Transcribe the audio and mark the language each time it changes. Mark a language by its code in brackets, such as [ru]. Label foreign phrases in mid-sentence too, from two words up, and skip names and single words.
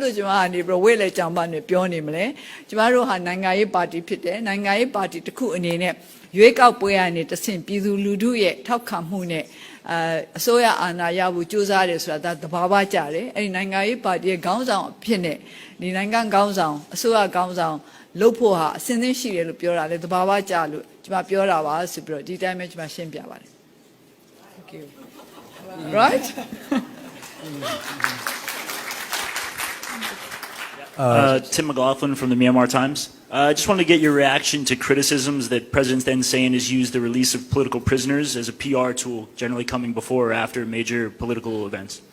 [my] လို့ကျမကနေပြီးဝဲလေကြောင်ပါနဲ့ပြောနေမလဲကျမတို့ဟာနိုင်ငံရေးပါတီဖြစ်တယ်နိုင်ငံရေးပါတီတစ်ခုအနေနဲ့ရွေးကောက်ပွဲကနေတဆင့်ပြည်သူလူထုရဲ့ထောက်ခံမှုနဲ့အစိုးရအာဏာရဖို့ကြိုးစားတယ်ဆိုတာဒါသဘာဝကျတယ်အဲ့ဒီနိုင်ငံရေးပါတီရဲ့ခေါင်းဆောင်အဖြစ်နဲ့ဒီနိုင်ငံခေါင်းဆောင်အစိုးရခေါင်းဆောင်လုပ်ဖို့ဟာအစဉ်သင်းရှိတယ်လို့ပြောတာလေသဘာဝကျလို့ကျမပြောတာပါဆိုပြီးတော့ဒီတိုင်းပဲကျမရှင်းပြပါတယ် [en] Thank you [my] Right [en] Tim McLaughlin from the Myanmar Times. I just wanted to get your reaction to criticisms that President Thein Sein has used the release of political prisoners as a PR tool, generally coming before or after major political events.